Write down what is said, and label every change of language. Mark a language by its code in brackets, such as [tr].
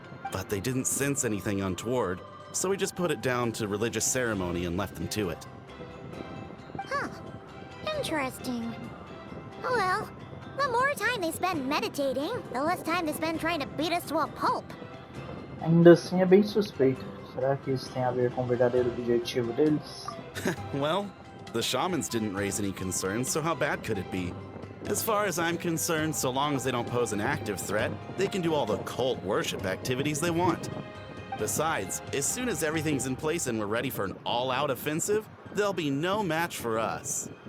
[en] But they didn't sense anything untoward, so we just put it down to religious ceremony and left them to it. Huh. Interesting. Oh well, the more time they spend meditating, the less time they spend trying to beat us to a pulp. [pt] Ainda assim é bem suspeito. Será que isso tem a ver com o verdadeiro objetivo deles? [en] Well, the shamans didn't raise any concerns, so how bad could it be? As far as I'm concerned, so long as they don't pose an active threat, they can do all the cult worship activities they want. Besides, as soon as everything's in place and we're ready for an all-out offensive, there'll be no match for us.